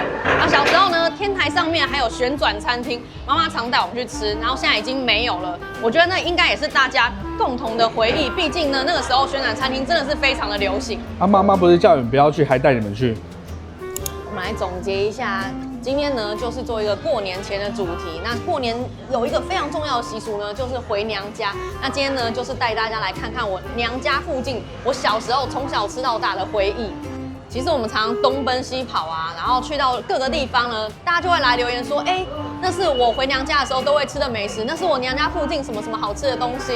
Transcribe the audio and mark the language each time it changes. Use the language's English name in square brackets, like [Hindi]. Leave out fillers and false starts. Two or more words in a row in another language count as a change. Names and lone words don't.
[Chinese] 然後小時候呢，天台上面還有旋轉餐廳，媽媽常帶我们去吃，然後現在已經沒有了。我覺得那應該也是大家共同的回憶，畢竟呢，那個時候旋轉餐廳真的是非常的流行。媽媽不是叫你們不要去，還帶你們去。我們來總結一下，今天呢就是做一個過年前的主題。那過年有一個非常重要的習俗呢，就是回娘家。那今天呢，就是帶大家來看看我娘家附近我小時候從小吃到大的回憶。其實我們常常東奔西跑啊，然後去到各個地方呢，大家就會來留言說，那是我回娘家的時候都會吃的美食，那是我娘家附近什麼什麼好吃的東西。